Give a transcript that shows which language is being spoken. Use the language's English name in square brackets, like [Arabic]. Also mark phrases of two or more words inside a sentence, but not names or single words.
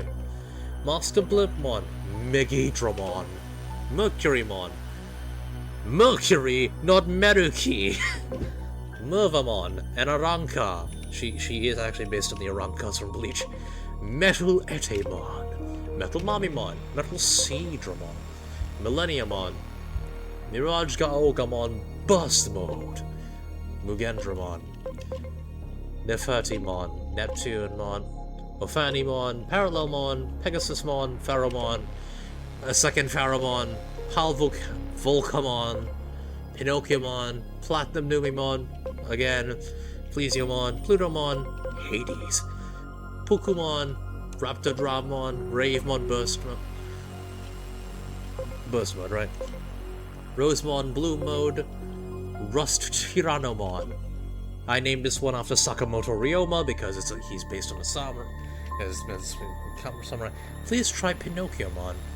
[English] Master Blipmon, Megidramon, Mercurymon. Mercury, not Meruki. Mervamon, and Aranka. She is actually based on the Arankas from Bleach. Metal Etemon, Metal Mamimon, Metal Seedramon, Millenniumon, Mirage Gaogamon Burst Mode, Mugendramon, Nefertimon, Neptunemon, Ophanimon, Parallelmon, Pegasusmon, Pheromon, a second Pheromon, Volcamon, Pinocchiomon, Platinum Numimon, again, Plesiomon, Plutomon, Hades, Pukumon, Raptordramon, Ravemon, Burst Mode, right? Rosemon, Bloom Mode, Rust Tyrannomon. I named this one after Sakamoto Ryoma because he's based on a samurai. Samurai. Please try Pinocchiomon.